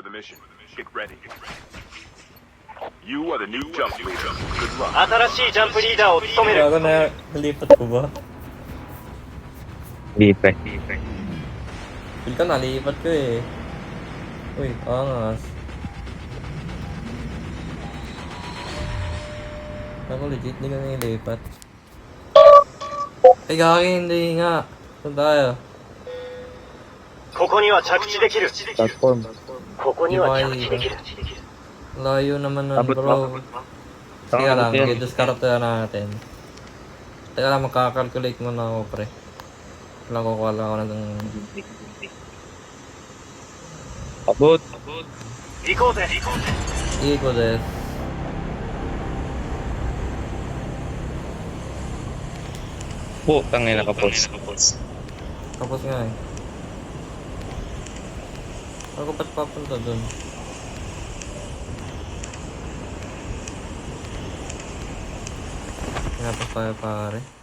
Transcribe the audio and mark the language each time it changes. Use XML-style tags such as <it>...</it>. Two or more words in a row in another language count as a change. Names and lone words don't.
<en>mission. Get ready. You are the new jump leader. Good luck.</en> <ja>新しいジャンプリーダーを務める</ja> <tl>Gago na, nalipat ko ba? Lipe. Feel ko nalipat ko eh. Uy, angas. Ako legit, hindi ko nilipat. Ay, gagi, hindi nga. Saan tayo?</tl> <ja>ここには着地できる Platform. ここには着地できる</ja> <tl>Layo naman nun, Abot bro. ba? Sige lang, Abot yan. i-discard natin. Teka lang, magkakalculate muna ako, pre. Kailangan kukuha lang ako ng... Abot.</tl> <ja>行こうぜ行こうです.</ja> <tl>Putang ina kapos. Tapos nga eh. Ako ba't papunta dun? Hinapos tayo pare.</tl>